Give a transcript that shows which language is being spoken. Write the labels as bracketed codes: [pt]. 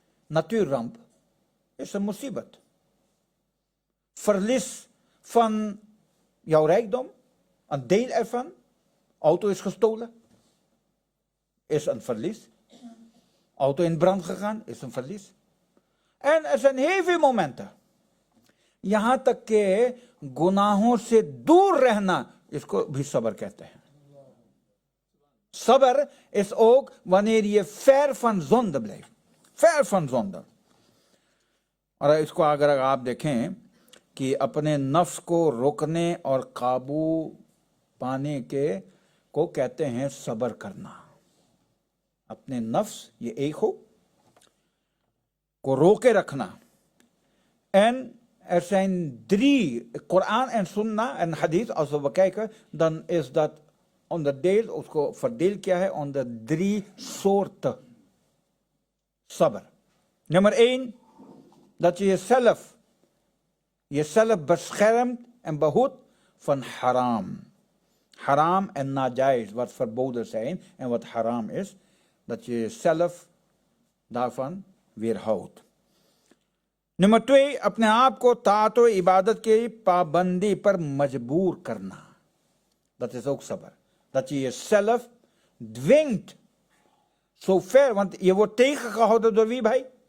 [nl] Natuurramp is een मुसीबत. Verlies van jouw rijkdom, een deel ervan, auto is gestolen, is een verlies. Auto in brand gegaan, is een verlies. En er zijn heel veel momenten. [hi] यहां तक के गुनाहों से दूर रहना, इसको भी सबर कहते हैं. [nl] Sabr is ook wanneer je ver van zonde blijft. Ver van zonde. [hi] और इसको अगर आप देखें कि अपने नफ्स को रोकने और काबू पाने के को कहते हैं सब्र करना. अपने नफ्स ये एक हो को रोके रखना. [nl] En er zijn 3, Koran en Sunnah en Hadith, als we bekijken, dan is dat onderdeel, [hi] उसको [nl] verdeeld [hi] किया है [nl] onder 3 soorten sabr. Nummer 1, dat je jezelf beschermt en behoedt van haram. Haram en najais, wat verboden zijn en wat haram is, dat je jezelf daarvan weerhoudt. [hi] Number 2, अपने आप को ताअत व इबादत की पाबंदी पर मजबूर करना. [nl] Dat is ook sabr. Dat je jezelf dwingt zo ver, want je wordt tegengehouden door wie भाई?